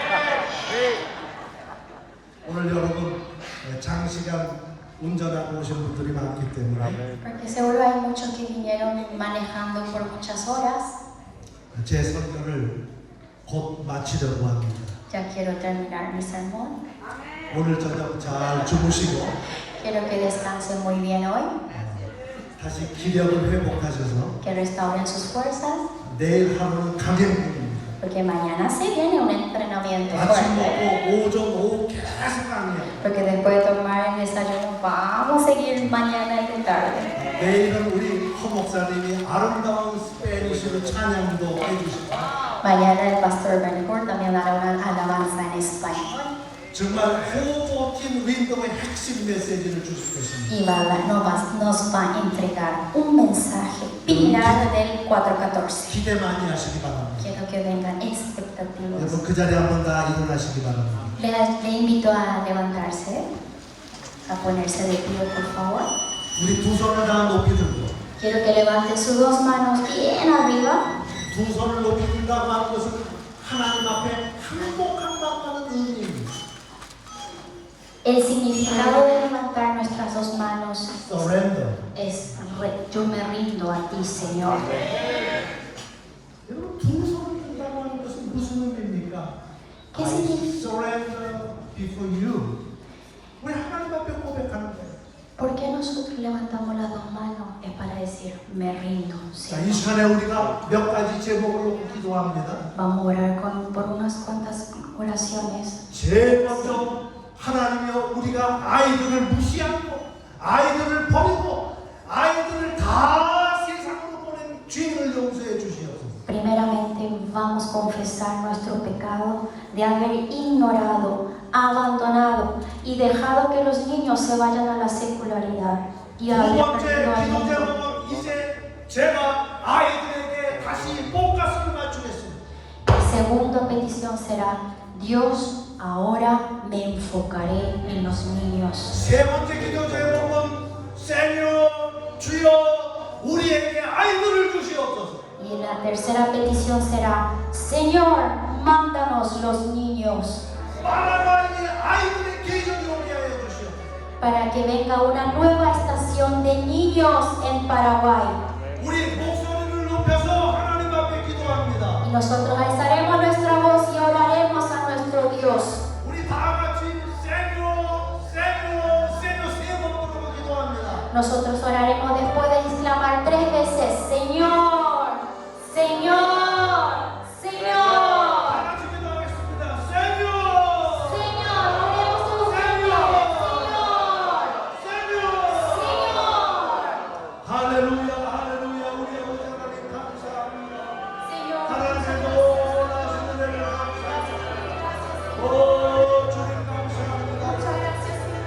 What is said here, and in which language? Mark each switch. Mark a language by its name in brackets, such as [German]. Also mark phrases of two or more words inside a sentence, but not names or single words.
[Korean] 오늘 여러분 장시간 운전하고 오신 분들이 많기 때문에 [Spanish] Porque seguro hay muchos que vinieron manejando por muchas horas. [Korean] 제 설교를 곧 마치려고 합니다. [Spanish] Ya quiero terminar mi sermón. [Korean] 오늘 저녁 잘 주무시고 [Spanish] Quiero que descansen muy bien hoy, [Korean] 다시 기력을 회복하셔서 [Spanish] que restauren sus fuerzas, [Korean] 내일 하루는 강행군입니다. [Spanish] porque mañana se viene un entrenamiento [Korean] 아침 [Spanish] fuerte. [Korean] 먹고 오전 오후 계속 강의해요. [Spanish] Porque después de tomar el desayuno vamos a seguir mañana y de tarde. [Korean] 내일은 우리 허 목사님이 아름다운 스페니쉬로 찬양도 해주시고 [Spanish] Mañana el pastor Benhur también dará una alabanza en español. [Korean] 정말 호보틴 윈도의 핵심 메시지를 주실 것입니다. [Spanish] Y nos va a entregar un mensaje pilar del 4:14. [Korean] 기대 많이 하시기 바랍니다. [Spanish] Quiero que vengan expectativas. [Korean] 여러분 그 자리에 한번 다 일어나시기 바랍니다. [Spanish] Le invito a levantarse, a ponerse de pie, por favor. [Korean] 우리 두 손을 다 높이 들고 [Spanish] Quiero que levanten sus dos manos bien arriba. [Korean] 두 손을 높이 든다고 하는 것은 하나님 앞에 항복한 마음하는 의미입니다. [Spanish] El significado de levantar nuestras dos manos [English] Surrender. [Spanish] es yo me rindo a ti, Señor. [Korean] 여러분 두 손을 든다고 하는 것은 무슨 의미입니까? [Spanish] ¿Qué [English] I [Spanish] significa? [English] surrender before you. [Korean] 왜 하나님 앞에 고백하는 거예요? [Spanish] ¿Por qué nosotros levantamos las dos manos? Es para decir, me rindo, [Korean] 자, 이 [Spanish] Señor. [Korean] 시간에 우리가 몇 가지 제목을 놓고 기도합니다. [Spanish] Vamos a orar por unas cuantas oraciones. [Korean] 제일 먼저 하나님이여 우리가 아이들을 무시하고 아이들을 버리고 아이들을 다 세상으로 보낸 죄를 용서해 주시옵소서. [Spanish] Primeramente vamos a confesar nuestro pecado de haber ignorado, abandonado y dejado que los niños se vayan a la secularidad y [Korean] 두 [Spanish] haber [Korean] 번째 [Spanish] perdido al [Korean] 기도 [Spanish] mundo. [Korean] 제목은 이제 제가 아이들에게 다시 포커스를 맞추겠습니다. [Spanish] Segunda petición será, Dios, ahora me enfocaré en los niños. [Korean] 세 번째 기도 제목은 세뇨 주여 우리에게 아이들을 주시옵소서. [Spanish] Y la tercera petición será, Señor, mándanos los niños [Korean] 파라과이의 아이들의 계절이 오게 하여 주시옵소서. [Spanish] para que venga una nueva estación de niños en Paraguay. [Korean] 우리 목소리를 높여서 하나님 앞에 기도합니다. [Spanish] Y nosotros alzaremos nuestra voz y oraremos a nuestro Dios. [Korean] 우리 다 같이 세뇨 세 번으로 [Spanish] Nosotros oraremos después de exclamar 3 veces, Señor, Señor, Señor. [Korean] 다 같이 기도하겠습니다. 세뇨! [Spanish] Señor, oremos todos juntos. Señor, Señor. [Korean] 할렐루야, 할렐루야. 우리 아버지 하나님 감사합니다. [Spanish] Señor, [Korean] 하나님의 놀라신 은혜를 감사합니다. 오, 주님 감사합니다. [Spanish] muchas gracias, Señor.